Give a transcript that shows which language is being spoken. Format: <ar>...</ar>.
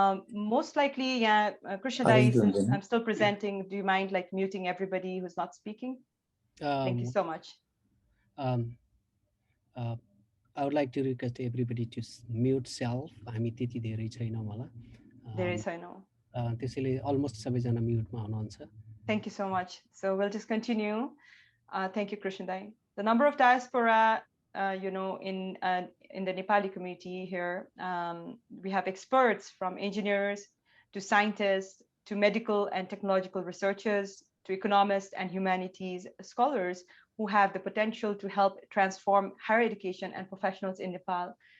<en>Most likely, yeah, Krishnadai, since I'm still presenting, do you mind like muting everybody who's not speaking? Thank you so much. I would like to request everybody to mute self.</en> <ne>हामी त्यति धेरै छैनौँ होला. धेरै छैनौँ. त्यसैले almost सबैजना mute मा हुनुहुन्छ.</ne> <en>Thank you so much. So we'll just continue. Thank you, Krishnadai. The number of diaspora, in the Nepali community here, we have experts from engineers to scientists to medical and technological researchers to economists and humanities scholars who have the potential to help transform higher education and professionals in Nepal.</en>